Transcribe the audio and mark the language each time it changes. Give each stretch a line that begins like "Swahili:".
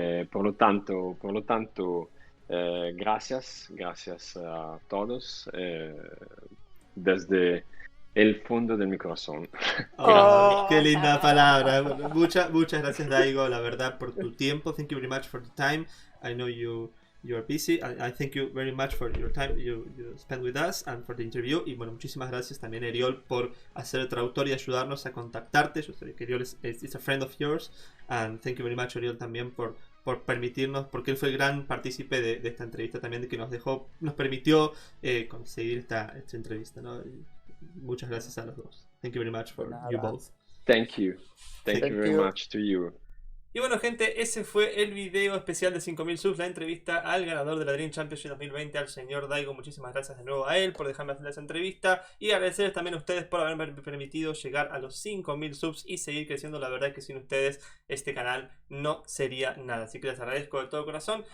Spanish: Por lo tanto, gracias a todos desde el fondo de mi corazón. Qué linda palabra. Muchas gracias, Daigo, la verdad, por tu tiempo.
English: Thank you very much for the time. I know you are busy. I thank you very much for your time you spent with us and for the interview.
Spanish: Y bueno, muchísimas gracias también, Eriol, por hacer el traductor y ayudarnos a contactarte. Yo sé que Eriol
English: is a friend of yours. And thank you very much,
Spanish: Eriol, también por permitirnos, porque él fue el gran partícipe de esta entrevista también, de que nos permitió conseguir esta entrevista, ¿no? Muchas gracias a los dos.
English: Thank you very much for you both. Thank you very much to you.
Spanish: Y bueno, gente, ese fue el video especial de 5000 subs, la entrevista al ganador de la Dream Championship 2020, al señor Daigo. Muchísimas gracias de nuevo a él por dejarme hacer esa entrevista, y agradecerles también a ustedes por haberme permitido llegar a los 5000 subs y seguir creciendo. La verdad es que sin ustedes este canal no sería nada, así que les agradezco de todo corazón.